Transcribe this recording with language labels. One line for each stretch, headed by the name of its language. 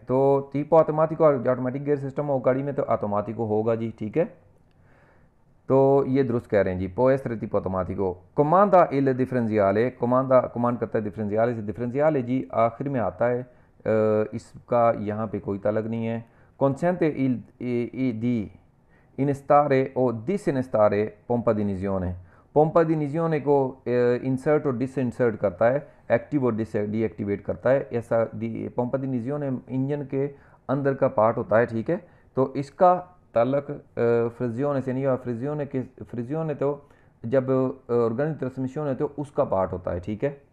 Hindi: तो
Italian: tipo automatico
Hindi: automatic gear system हो गाड़ी में, तो ऑटोमेटिको होगा जी, ठीक है। तो ये दुरुस्त कह रहे हैं जी, पो एसरे
Italian: tipo automatico।
Hindi: कमांडा इल डिफरेंशियल, कमांड करता है डिफरेंशियल से। डिफरेंशियल जी आखिर में आता है, इसका यहाँ पे कोई तलक नहीं है।
Italian: Consente di innestare o disinestare pompa di iniezione।
Hindi: pompa di iniezione को इंसर्ट और डिसइंसर्ट करता है, एक्टिव और डीएक्टिवेट करता है। ऐसा pompa di iniezione इंजन के अंदर का पार्ट होता है, ठीक है। तो इसका तलक फ्रिजियोने से नहीं हुआ। फ्रिजियोने तो जब ऑर्गेनिक ट्रांसमिशन है तो उसका पार्ट होता है, ठीक है।